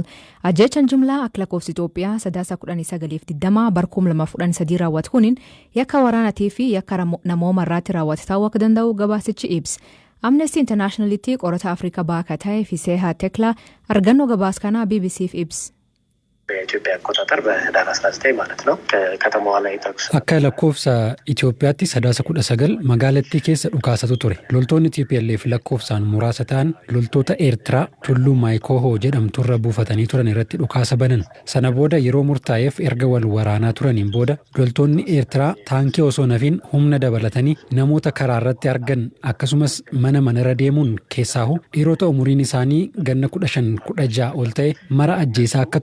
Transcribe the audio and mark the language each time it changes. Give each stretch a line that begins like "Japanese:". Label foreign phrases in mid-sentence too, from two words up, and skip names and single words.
Oromo: Ajjeechaan jumlaa akka lakkoofsa Itoophiyaa sadaasa 1920 barkuma 2013 raawwate kuniin yakka waraanaatii fi yakka namooma irratti raawwate ta'uu akka danda'u gabaasichi ibsa. Amnesty Internationalitti qorata Afrikaa baaka ta'e Fiseehaa Teklaa argannoo gabaas kanaa BBC'f ibsa.
Amharic: የኢትዮጵያ አቆጣጠር በህዳር 19 ማለት ነው ከተማዋ ላይ ተኩስ
Oromo: akka lakkoofsa Itoophiyaatti sadaasa 19 magaalattii keessa dhukaasatu ture loltoonni TPLF lakkoofsaan muraasa ta'an loltoota Eertiraa tulluu Maayikoohoo jedhamturra buufatanii turan irratti dhukaasa banan sana booda yeroo murtaa'eef erga wal waraanaa turaniin booda loltoonni Eertiraa taankii osoo nafiin humna dabalatanii namoota karaa irratti argan akkasumas manarra deemuun keessaahu dhiirota umuriin isaanii ganna 15-16 ol ta'e mara ajjeesaa akka